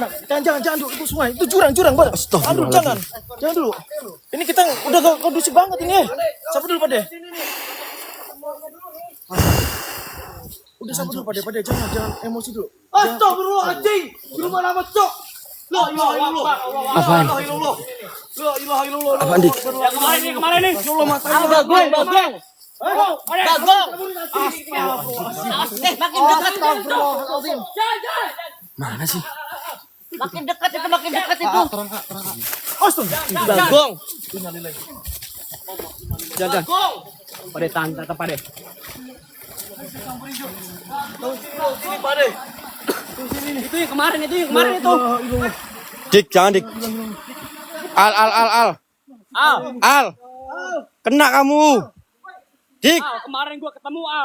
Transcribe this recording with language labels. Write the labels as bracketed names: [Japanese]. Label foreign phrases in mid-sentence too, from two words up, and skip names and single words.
[Indonesian] Jangan dulu, itu sungai, itu jurang, Bang. [Arabic] Astagfirullahaladzim. [Indonesian] Jangan dulu. Ini kita udah gak kondusif banget ini. Sabar dulu, Pade. Udah sabar dulu, Pade. Jangan emosi dulu. [Arabic] Astagfirullahaladzim. [Indonesian] Di rumah lama cok. [Arabic] لا إله إلا الله. [Indonesian] Apaan? [Arabic] لا إله إلا الله. [Indonesian] Apaan Dik? Kemarin nih. [Arabic] يا الله, [Indonesian] matanya. Bagong. Bagong. Makin dekat. Mana sih? Makin dekat itu. Bagong. Jangan. Pade tahan, Pade. Sini, Pade. Itu yang kemarin itu. Dik, jangan Dik. Al. Kena kamu. Dik. Kemarin gua ketemu Al.